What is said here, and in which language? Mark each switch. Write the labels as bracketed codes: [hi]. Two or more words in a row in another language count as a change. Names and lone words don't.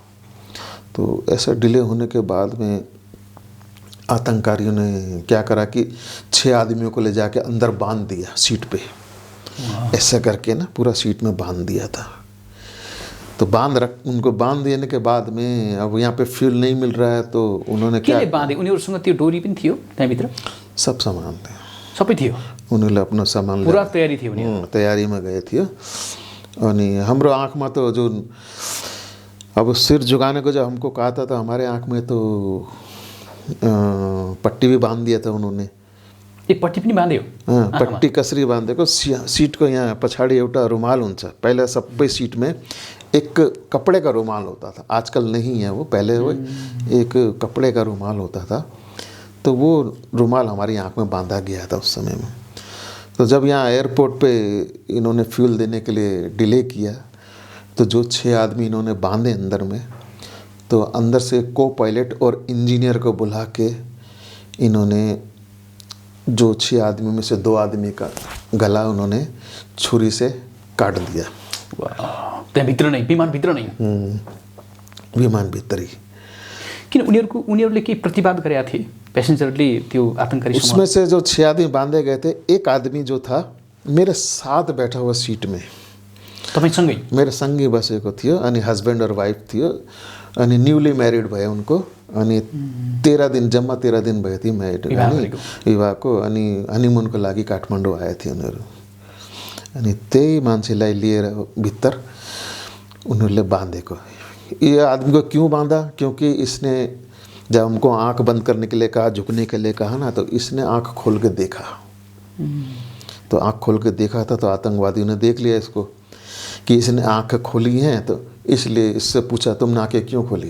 [hi] तो ऐसा डिले होने के बाद में आतंकवादियों ने क्या करा कि 6 आदमियों को ले जाके अंदर बांध दिया सीट पे, ऐसा करके ना पूरा सीट में बांध दिया था। तो उनको बांध देने के बाद में अब यहाँ पे फ्यूल नहीं मिल रहा है, तो उन्होंने क्या बांधे, [ne] उनीहरूसँग त्यो डोरी पनि थियो त्यहाँभित्र, [hi] सब सामान थे, [ne] सबै थियो, उनीहरूले [hi] अपना सामान [ne] पूरा तयारी थियो उनीहरू, तयारीमा गए थियो। अनि हाम्रो आँखमा [hi] तो जो अब सिर झुकाने को जब हमको कहा था, तो हमारे आँख में तो पट्टी भी बांध दिया था उन्होंने। [ne] एक पट्टी पनि बाँध्यो, पट्टी कसरी बाँधेको, सीट को यहाँ पछाडि एउटा रुमाल हुन्छ। [hi] पहले सबै सीट में एक कपड़े का रुमाल होता था, आजकल नहीं है वो, पहले वो एक कपड़े का रुमाल होता था। तो वो रुमाल हमारी आँख में बांधा गया था उस समय में। तो जब यहाँ एयरपोर्ट पे इन्होंने फ्यूल देने के लिए डिले किया, तो जो 6 आदमी इन्होंने बांधे अंदर में, तो अंदर से को पायलट और इंजीनियर को बुला के इन्होंने जो 6 आदमी में से 2 आदमी का गला उन्होंने छुरी से काट दिया। [ne] त्यहाँभित्र नै, विमानभित्र नै, [hi] विमानभित्र ही। [ne] किन उनीहरूले केही प्रतिवाद गरेका थिए पैसेंजरले त्यो आतंककारी? [hi] उसमें से जो 6 आदमी बांधे गए थे, एक आदमी जो था मेरे साथ बैठा हुआ सीट में, [ne] तपाईसँगै मेरो सँगै बसेको थियो, अनि हस्बैंड और वाइफ थियो, अनि [en] newly married [ne] भयो उनको, अनि 13 दिन, जम्मा 13 दिन भयो थियो म्यारिड विवाहको, अनि हनीमुनको लागि काठमाडौँ आए थिए उनीहरू। अनि त्यही मान्छेलाई लिएर भित्र उनीहरूले बांधेको। [hi] ये आदमी को क्यों बांधा? क्योंकि इसने जब हमको आंख बंद करने के लिए कहा, झुकने के लिए कहा ना, तो इसने आंख खोल के देखा। तो आंख खोल के देखा था, तो आतंकवादियों ने देख लिया इसको कि इसने आंख खोली है, तो इसलिए इससे पूछा तुमने आंखें क्यों खोली?